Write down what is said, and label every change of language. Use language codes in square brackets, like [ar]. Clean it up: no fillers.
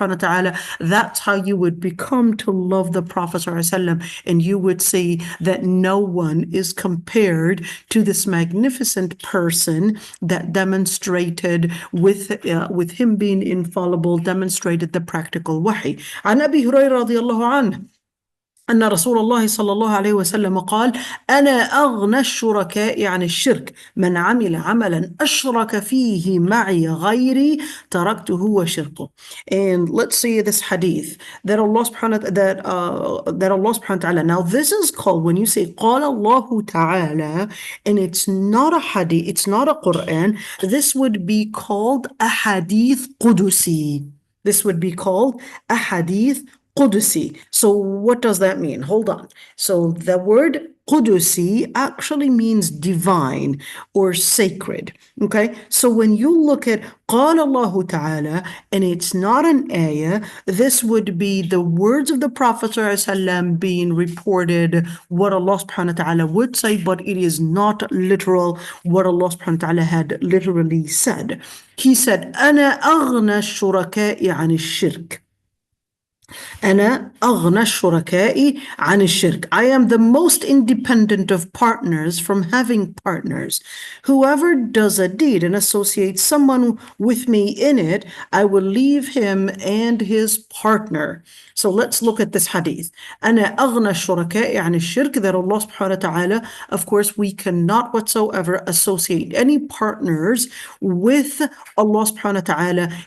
[en] subhanahu wa ta'ala, that's how you would become to love the Prophet ﷺ, and you would see that no one is compared to this magnificent person that demonstrated with him being infallible, demonstrated the practical wahi. [ar] عن أبي هريرة رضي الله عنه أن رسول الله صلى الله عليه وسلم قال: أنا أغنى الشركاء عن الشرك من عمل عملا أشرك فيه معي غيري تركته وشركه. [en] And let's see this hadith that Allah subhanahu wa ta'ala. Now this is called, when you say [ar] قال الله تعالى, [en] and it's not a hadith, it's not a Quran, this would be called a hadith Qudusi. This would be called a hadith Qudusi. So what does that mean? Hold on. So the word Qudusi actually means divine or sacred. Okay? So when you look at [ar] قال الله تعالى, [en] and it's not an ayah, this would be the words of the Prophet ﷺ being reported, what Allah subhanahu wa ta'ala would say, but it is not literal what Allah subhanahu wa ta'ala had literally said. He said, [ar] أنا أغنى الشركاء عن الشرك. أنا أغنى الشركاء عن الشرك. [en] I am the most independent of partners from having partners. Whoever does a deed and associates someone with me in it, I will leave him and his partner. So let's look at this hadith. [ar] أنا أغنى الشركاء عن الشرك, [en] that Allah subhanahu wa ta'ala, of course, we cannot whatsoever associate any partners with Allah subhanahu wa ta'ala.